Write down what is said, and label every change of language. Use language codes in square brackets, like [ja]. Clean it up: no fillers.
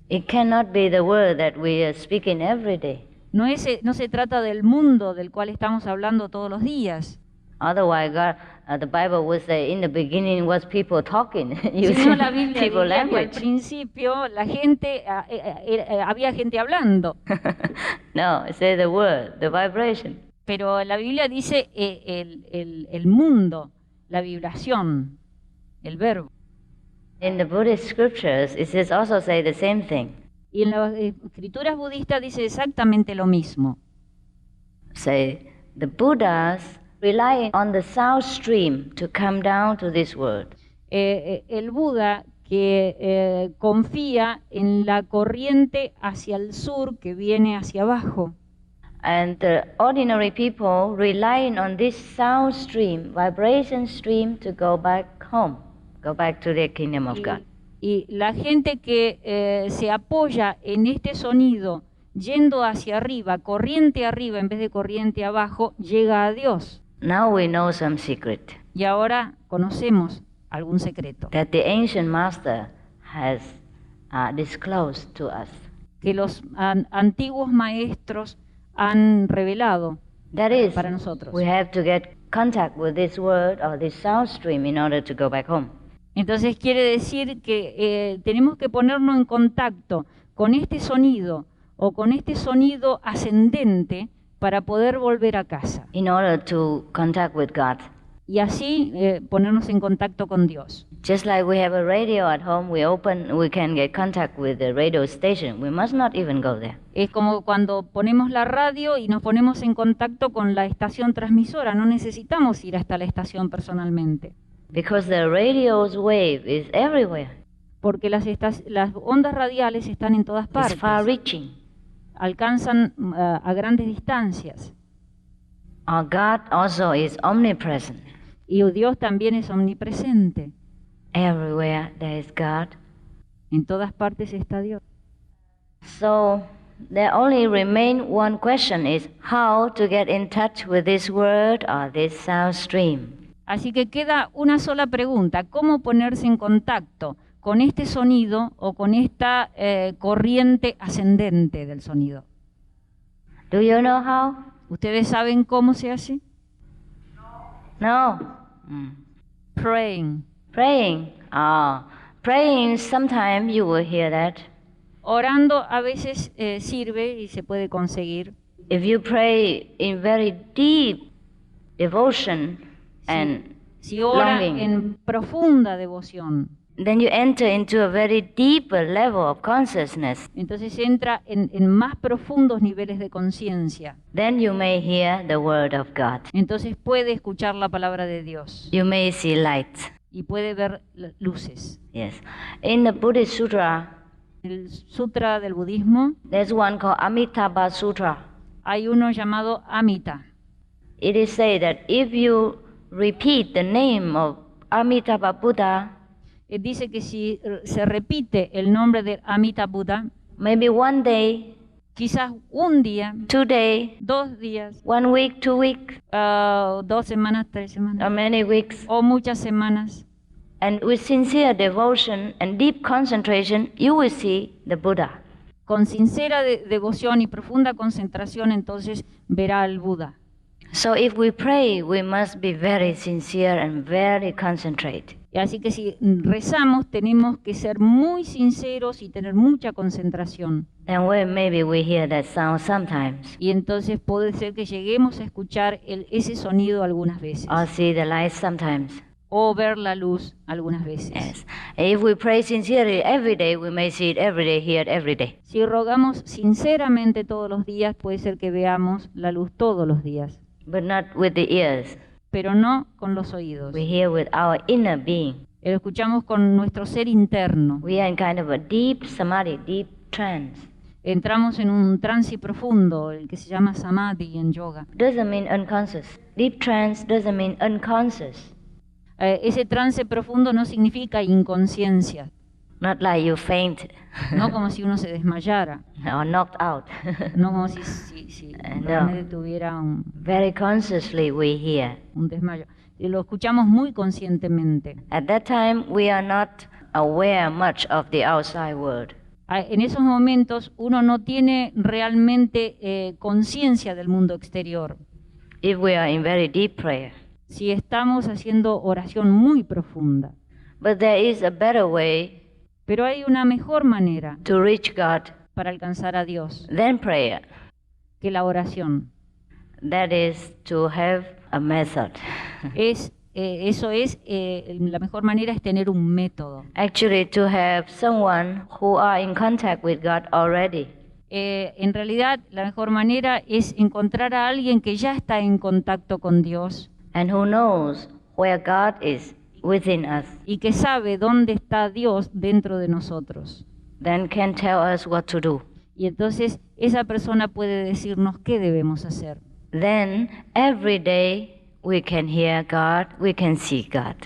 [en] It cannot be the word that we are speaking every day. [es] No se trata del mundo del cual estamos hablando todos los días. [en] Otherwise, the Bible would say, in the beginning was people talking. [es] Si no, la Biblia [en] people [es] diría que al [en] language. [es] principio la gente, había gente hablando. [en] No, it says the word, the vibration. [es] Pero la Biblia dice el mundo, la vibración, el verbo. [en] In the Buddhist scriptures, it says also say the same thing. [es] Y en las escrituras budistas dice exactamente lo mismo. [en] Say, the Buddhas rely on the south stream to come down to this world. [es] El Buda que confía en la corriente hacia el sur que viene hacia abajo. [en] And the ordinary people relying on this sound stream, vibration stream, to go back home, go back to the kingdom of God. [es] Y la gente que se apoya en este sonido, yendo hacia arriba, corriente arriba en vez de corriente abajo, llega a Dios. [en] Now we know some secret [es] Y ahora conocemos algún secreto [en] that the ancient master has disclosed to us. [es] que los antiguos maestros han revelado [en] That is, [es] para nosotros. [en] we have to get contact with this word or this sound stream in order to go back home. [es] Entonces quiere decir que tenemos que ponernos en contacto con este sonido o con este sonido ascendente para poder volver a casa. [en] In order to contact with God. [es] Y así ponernos en contacto con Dios. [en] Just like we have a radio at home, we can get contact with the radio station. We must not even go there. [es] Es como cuando ponemos la radio y nos ponemos en contacto con la estación transmisora. No necesitamos ir hasta la estación personalmente. [en] Because the radio's wave is everywhere. [es] Porque las ondas radiales están en todas [en] It's [es] partes. [en] far reaching. [es] Alcanzan a grandes distancias. [en] Our God also is omnipresent. [es] Y Dios también es omnipresente. [en] Everywhere there is God. [es] En todas partes está Dios. [en] So there only remain one question, is how to get in touch with this word or this sound stream. [es] Así que queda una sola pregunta: ¿cómo ponerse en contacto con este sonido o con esta corriente ascendente del sonido? [en] Do you know how? [es] ¿Ustedes saben cómo se hace? [en] No. Praying. Praying. Praying, sometimes you will hear that. [es] Orando a veces sirve y se puede conseguir. [en] If you pray in very deep devotion and [es] Si ora [en] longing, [es] en profunda devoción, [en] then you enter into a very deeper level of consciousness. [es] entonces entra en más profundos niveles de conciencia. [en] Then you may hear the word of God. [es] Entonces puede escuchar la palabra de Dios [en] You may see light. [es] y puede ver luces. [en] Yes. In the Buddhist Sutra, [es] El sutra del budismo, [en] there's one called Amitabha Sutra. [es] hay uno llamado Amita. [en] It is said that if you repeat the name of Amitabha Buddha, [es] Dice que si se repite el nombre de Amita Buddha, [en] maybe one day, [es] quizás un día, [en] 2 days, [es] 2 días, [en] 1 week, 2 weeks, [es] 2 semanas, 3 [en] or [es] semanas, [en] many weeks, [es] o muchas semanas, [en] and with sincere devotion and deep concentration, you will see the Buddha. [es] con sincera devoción y profunda concentración, entonces verá al Buda. [en] So if we pray, we must be very sincere and very concentrated. [es] Y así que si rezamos, tenemos que ser muy sinceros y tener mucha concentración. [en] Then maybe we hear that sound sometimes, [es] Y entonces puede ser que lleguemos a escuchar ese sonido algunas veces, [en] or see the light sometimes. [es] o ver la luz algunas veces. [en] Yes. If we pray sincerely every day, we may see it every day, hear it every day. [es] Si rogamos sinceramente todos los días, puede ser que veamos la luz todos los días, [en] But not with the ears. [es] pero no con los oídos. [en] We hear with our inner being. [es] Lo escuchamos con nuestro ser interno. [en] We are in kind of a deep samadhi, deep trance. [es] Entramos en un trance profundo, el que se llama samadhi en yoga. [en] Doesn't mean unconscious. Deep trance doesn't mean unconscious. [es] Ese trance profundo no significa inconsciencia, [en] Not like you faint [es] no como si uno se desmayara, [en] or knocked out. [es] no como si [en] No. [es] realmente tuviera [en] Very consciously we hear. [es] un desmayo. Y lo escuchamos muy conscientemente. [en] At that time, we are not aware much of the outside world. [es] En esos momentos uno no tiene realmente conciencia del mundo exterior. [en] If we are in very deep prayer. [es] Si estamos haciendo oración muy profunda. [en] But there is a better way [es] Pero hay una mejor manera [en] to reach God [es] para alcanzar a Dios [en] than prayer. [es] que la oración. [en] That is to have a method. [es] La mejor manera es tener un método. [en] Actually, to have someone who are in contact with God already. [es] En realidad, la mejor manera es encontrar a alguien que ya está en contacto con Dios [en] And who knows where God is within us. [es] y que sabe dónde está Dios dentro de nosotros. [en] Then can tell us what to do. [es] Y entonces esa persona puede decirnos qué debemos hacer. [en] Then every day we can hear God, we can see God.